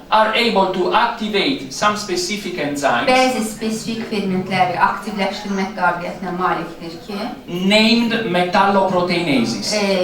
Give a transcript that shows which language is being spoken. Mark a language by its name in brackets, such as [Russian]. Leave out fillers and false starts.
[English] are able to activate some specific enzymes [Azerbaijani] bəzi spesifik fermentləri aktivləşdirmək qabiliyyətinə malikdir ki, [English] named metalloproteinases.